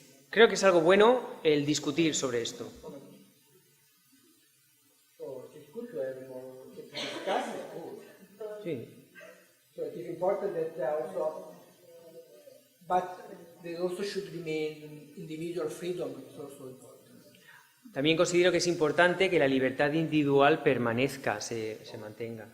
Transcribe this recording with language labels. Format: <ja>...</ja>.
<es>Creo que es algo bueno el discutir sobre esto.</es> <en>So it's good to have more to discuss it.</en> <es>Sí.</es> <en>So it is important that also, but there also should remain individual freedom. It's also important.</en> <es>También considero que es importante que la libertad individual permanezca, se mantenga.</es>